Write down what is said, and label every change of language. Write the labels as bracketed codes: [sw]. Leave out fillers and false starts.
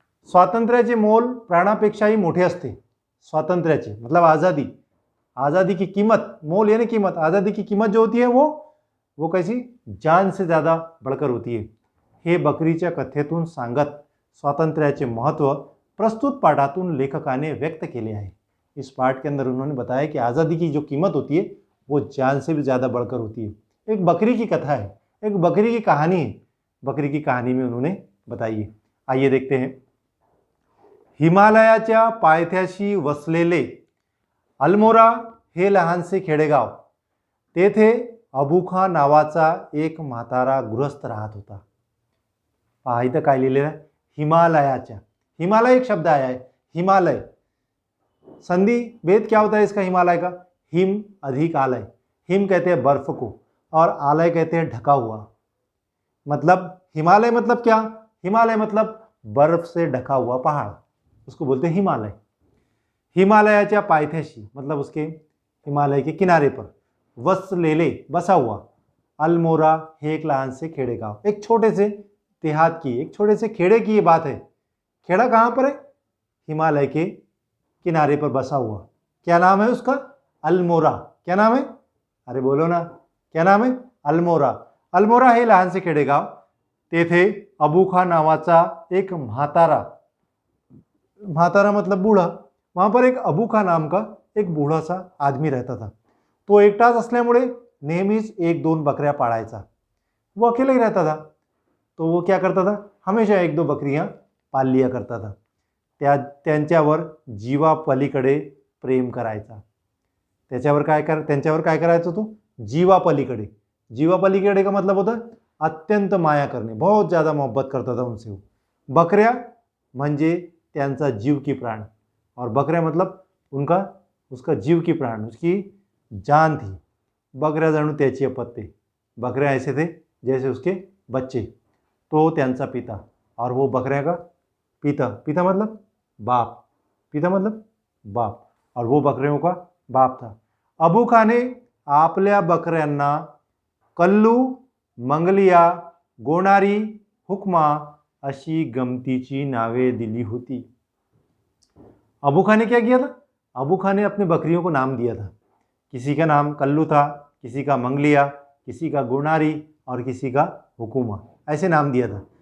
[mr] स्वातंत्र्याचे मोल प्राणापेक्षाही मोठे असते। [hi] स्वातंत्र्याचे मतलब आज़ादी, आज़ादी की कीमत, मोल यानी कीमत, आज़ादी की कीमत जो होती है वो कैसी, जान से ज़्यादा बढ़कर होती है। [mr] हे बकरीच्या कथेतून सांगत स्वातंत्र्याचे महत्त्व प्रस्तुत पाठातून लेखकाने व्यक्त केले आहे। [hi] इस पाठ के अंदर उन्होंने बताया कि आज़ादी की जो कीमत होती है वो जान से भी ज़्यादा बढ़कर होती है। एक बकरी की कथा है, एक बकरी की कहानी है। बकरी की कहानी में उन्होंने बताई है। आइए देखते हैं। [mr] हिमालयाच्या पायथ्याशी वसलेले अल्मोरा हे लहानसे खेडेगाव, तेथे अबुखा नावाचा एक म्हातारा गृहस्थ राहत होता। पहा इथं काय लिहिलेलं आहे, [hi] हिमालयाच्या, हिमालय एक शब्द आया है, हिमालय संधि भेद क्या होता है इसका, हिमालय का, हिम अधिक आलय। हिम कहते हैं बर्फ को और आलय कहते हैं ढका हुआ। मतलब हिमालय मतलब क्या, हिमालय मतलब बर्फ से ढका हुआ पहाड़, उसको बोलते हैं हिमालय। [mr] हिमालयाच्या पायथ्याशी [hi] मतलब उसके हिमालय के किनारे पर, वसलेले बसा हुआ, अल्मोरा हे एक लहान से खेडेगाव, एक छोटे से देहात की, एक छोटे से खेड़े की ये बात है। खेड़ा कहाँ पर है, हिमालय के किनारे पर बसा हुआ। क्या नाम है उसका, अल्मोरा। क्या नाम है, अरे बोलो ना, क्या नाम है, अल्मोरा। [mr] अल्मोरा हे लहान से खेडेगाव, तेथे अबुखा नावाचा एक म्हातारा, [hi] म्हातारा मतलब बूढ़ा, वहाँ पर एक अबुखा नाम का एक बूढ़ा सा आदमी रहता था। [mr] तो एकटाच असल्यामुळे नेहमीच 1-2 बकऱ्या पाळायचा। [hi] वो अकेला ही रहता था, तो वो क्या करता था, हमेशा 1-2 बकरियां पाल लिया करता था। [mr] त्यांच्यावर जीवापलीकडे प्रेम करायचा। त्यांच्यावर काय करायचं तो, जीवापलीकडे। [hi] जीवापलीकडे का मतलब होता अत्यंत माया करने, बहुत ज़्यादा मोहब्बत करता था उनसे वो। [mr] बकऱ्या म्हणजे त्यांचा जीव की प्राण, [hi] और बकऱ्या मतलब उसका जीव की प्राण, उसकी जान थी। [mr] बकऱ्या जणू त्याची अपत्य, [hi] बकऱ्या ऐसे थे जैसे उसके बच्चे। [mr] तो त्यांचा पिता, [hi] और वो बकऱ्या का पिता, पिता मतलब बाप, पिता मतलब बाप, और वो बकरियों का बाप था। [mr] अबुखा ने आपल्या बकऱ्यांना कल्लू, मंगलिया, गोणारी, हुकमा अशी गमतीची नावे दिली होती। [hi] अबुखा ने क्या किया था, अबुखा ने अपने बकरियों को नाम दिया था। किसी का नाम कल्लू था, किसी का मंगलिया, किसी का गोणारी और किसी का हुकुमा, ऐसे नाम दिया था।